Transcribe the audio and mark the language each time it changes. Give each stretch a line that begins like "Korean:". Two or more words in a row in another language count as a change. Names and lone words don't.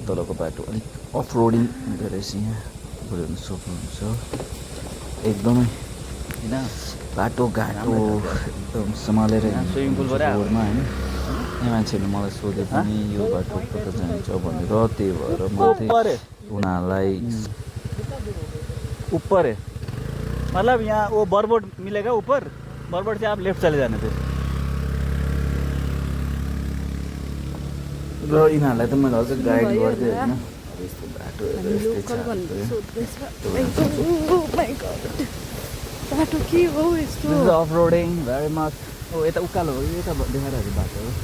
Nepali: तलको बाटो अलिक
English: off roading
Nepali: हुँदो रहेछ, यहाँ हेर्नु सक्नुहुन्छ एकदमै होइन बाटो घाटो एकदम सम्हालेर
English: swimming poolबाट
Nepali: रोडमा होइन। यहाँ मान्छेहरूले मलाई सोधे पनि यो बाटो कता जान्छ भनेर, त्यही भएर म चाहिँ उनीहरूलाई
Hindi: ऊपर है मतलब यहाँ वो बरबोट मिलेगा ऊपर, बरबोट से आप लेफ्ट चले जाने फिर।
Nepali: र यिनीहरूलाई त मैले अझ गाइड गर्दै होइन यस्तो बाटो बाटो के हो यस्तो
English: off roading very much.
Nepali: ओ यता उकालो हो, यता देखाइरहेको बाटो हो,